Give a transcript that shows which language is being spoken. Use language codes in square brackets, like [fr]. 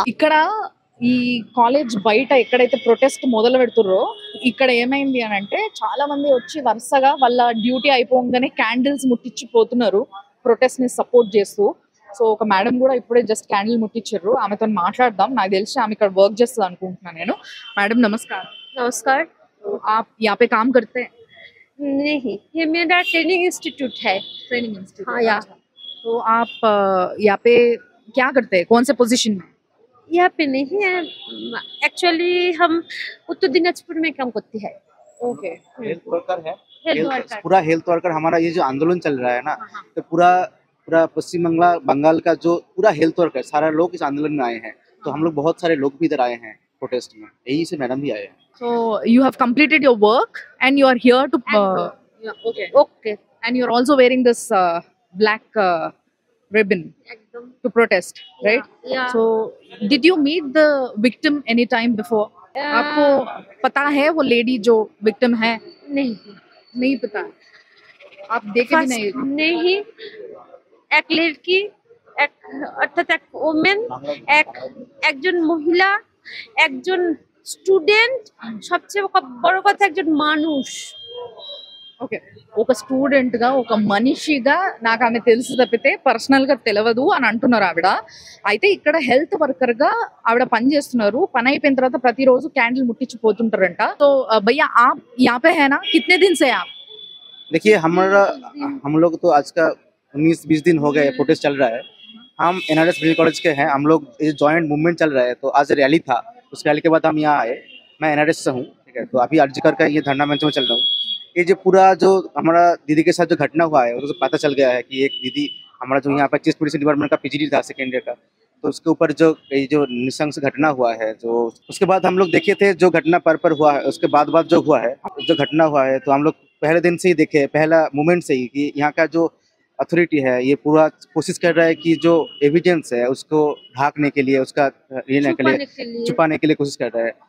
[te] ఇక్కడ ఈ కాలేజ్ బయట ఎక్కడైతే ప్రొటెస్ట్ మొదలు పెడుతుర్రో ఇక్కడ ఏమైంది అని అంటే చాలా మంది వచ్చి వరుసగా వాళ్ళ డ్యూటీ అయిపోగానే క్యాండిల్స్ ముట్టించి పోతున్నారు ప్రొటెస్ట్ ని సపోర్ట్ చేస్తూ. సో ఒక మేడం కూడా ఇప్పుడే जस्ट कैंडल ముట్టించారు. ఆమెతో మాట్లాడదాం. నాకు తెలిసి ఆమె ఇక్కడ వర్క్ చేస్తుంది అనుకుంటున్నాను నేను. [hi] మేడం नमस्कार. नमस्कार। आप यहाँ पे काम करते हैं? नहीं, ये मेरा ट्रेनिंग इंस्टीट्यूट है। Training institute. हाँ, यहाँ तो आप यहाँ पे क्या करते हैं, कौन से पोजीशन में? यहाँ पे नहीं है, एक्चुअली हम उत्तर दिनाजपुर में काम करते हैं। ओके। हेल्थ वर्कर है। Health worker. पूरा हेल्थ वर्कर हमारा ये जो आंदोलन चल रहा है ना, तो पूरा पश्चिम बंगाल का जो पूरा हेल्थ वर्कर सारा लोग इस आंदोलन में आए हैं। तो हम लोग बहुत सारे लोग भी इधर आए हैं प्रोटेस्ट में, यही से मैडम भी आए हैं। [en] So you have completed your work and you are here to okay. [hi] Okay, [en] And you are also wearing this black ribbon [hi] एकदम। [en] to protest, right? Yeah. So did you meet the victim any time before? [hi] आपको पता है वो lady जो victim है? नहीं, नहीं पता। आप देखे भी नहीं? नहीं, एक लड़की, एक अर्थात एक वुमेन, [bn] একজন মহিলা, একজন స్టూడెంట్, సబ్చే బড় কথা একজন মানুষ. [te] ఓకే, ఒక స్టూడెంట్ గా ఒక మనిషిగా నాకు ఆమె తెలుసు తప్పితే పర్సనల్ గా తెలియదు అని అంటున్నారు ఆవిడ. అయితే ఇక్కడ హెల్త్ వర్కర్ గా ఆవిడ పని చేస్తున్నారు. పని అయిపోయిన తర్వాత ప్రతిరోజు క్యాండిల్ ముట్టించి పోతుంటారంట. [hi] तो भैया आप यहाँ पे है ना, कितने दिन से आप? देखिए हम लोग तो आज का 19-20 दिन हो गए प्रोटेस्ट चल रहा है। हम NRS मेडिकल कॉलेज के हैं। हम लोग ये जॉइंट मूवमेंट चल रहा है, तो आज रैली था, उस रैली के बाद हम यहाँ आए। मैं NRS से हूँ, ठीक है। तो अभी अर्जिकर का ये धरना मंच में चल रहा हूँ। ये जो पूरा जो हमारा दीदी के साथ जो घटना हुआ है उसको पता चल गया है कि एक दीदी हमारा जो यहाँ पर चीफ मेडिसिन डिपार्टमेंट का PGD था सेकेंड ईयर का, तो उसके ऊपर जो ये जो नृशंस घटना हुआ है, जो उसके बाद हम लोग देखे थे जो घटना पर हुआ है, उसके बाद जो हुआ है, जो घटना हुआ है, तो हम लोग पहले दिन से ही देखे, पहला मोमेंट से ही कि यहाँ का जो अथॉरिटी है ये पूरा कोशिश कर रहा है कि जो एविडेंस है उसको ढाकने के लिए, उसका छुपाने के लिए कोशिश कर रहा है।